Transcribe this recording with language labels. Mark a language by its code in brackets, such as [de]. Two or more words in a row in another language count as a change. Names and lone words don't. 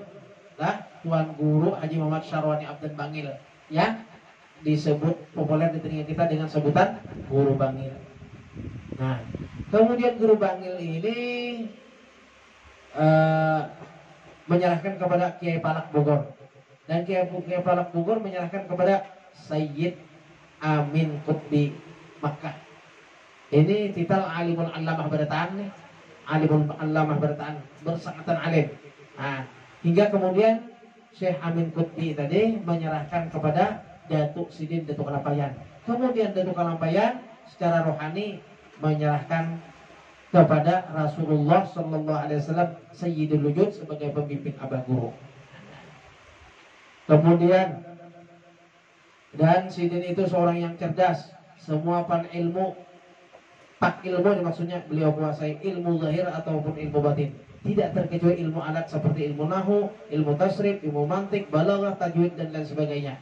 [id] Lah, Tuan Guru Haji Muhammad Syarwani Abdan Bangil, ya, disebut populer di telinga kita dengan sebutan Guru Bangil. Nah, kemudian Guru Bangil ini menyerahkan kepada Kiai Palak Bogor, dan Kiai Palak Bogor menyerahkan kepada Sayyid Amin Qutbi Makkah. Ini titel Alimul Allamah Barataan nih, Alimul Allamah Barataan, bersangatan alim. Nah, hingga kemudian Syekh Amin Qutbi tadi menyerahkan kepada Datuk Sidin Datuk Kalampayan. Kemudian Datuk Kalampayan secara rohani menyerahkan kepada Rasulullah [ar] Sallallahu Alaihi Wasallam Sayyidul Wujud [id] sebagai pemimpin Abah Guru. Kemudian, dan Sidin itu seorang yang cerdas, semua pan ilmu, pak ilmu maksudnya beliau kuasai ilmu zahir ataupun ilmu batin. Tidak terkecuali ilmu alat seperti ilmu nahu, ilmu tasrif, ilmu mantik, balaghah, tajwid dan lain sebagainya.